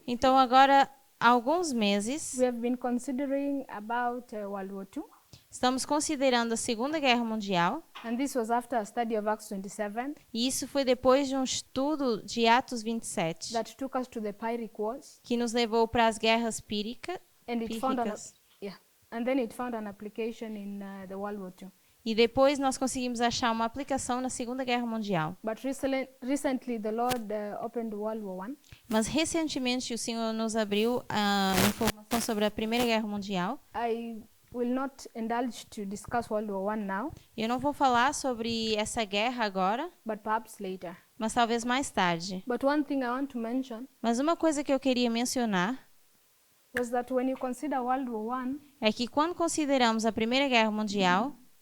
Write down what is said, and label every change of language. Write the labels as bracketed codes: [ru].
[pt] Então, agora, há alguns meses, [en] we have been considering about World War II, [pt] estamos considerando a Segunda Guerra Mundial, [en] and this was after a study of Acts 27 [pt] e isso foi depois de um estudo de Atos 27, [en] that took us to the Pyrrhic Wars, [pt] que nos levou para as guerras [en] and [pt] pírricas. [en] and then it found an application in the World War II. [pt] E depois nós conseguimos achar uma aplicação na Segunda Guerra Mundial. [en] But recently the Lord opened World War I, [pt] Mas recentemente o Senhor nos abriu a informação sobre a Primeira Guerra Mundial. [en] I will not indulge to discuss World War I now, [pt] Eu não vou falar sobre essa guerra agora, [en] but perhaps later. [pt] mas talvez mais tarde. [en] But one thing I want to mention [pt] Mas uma coisa que eu queria mencionar [en] was that when you consider World War I, [pt] é que quando consideramos a Primeira Guerra Mundial,